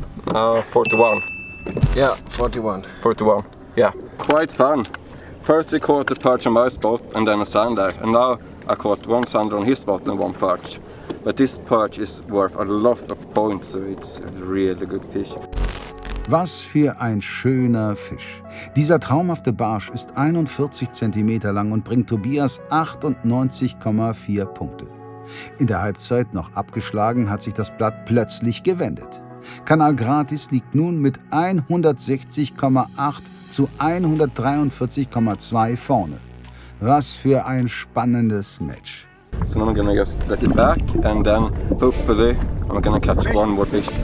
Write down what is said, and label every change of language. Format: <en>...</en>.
<en>41. Yeah, 41. 41. Yeah. Quite fun. First I caught a perch on my spot and then a sander, and now I caught 1 sander on his spot and 1 perch. But this perch is worth a lot of points, so it's a really good fish.</en> <de>Was für ein schöner Fisch. Dieser traumhafte Barsch ist 41 cm lang und bringt Tobias 98,4 Punkte. In der Halbzeit noch abgeschlagen hat sich das Blatt plötzlich gewendet. Kanal Gratis liegt nun mit 160,8 zu 143,2 vorne. Was für ein spannendes Match.</de> <en>So now I'm gonna just let it back and then hopefully I'm gonna catch one more fish.</en>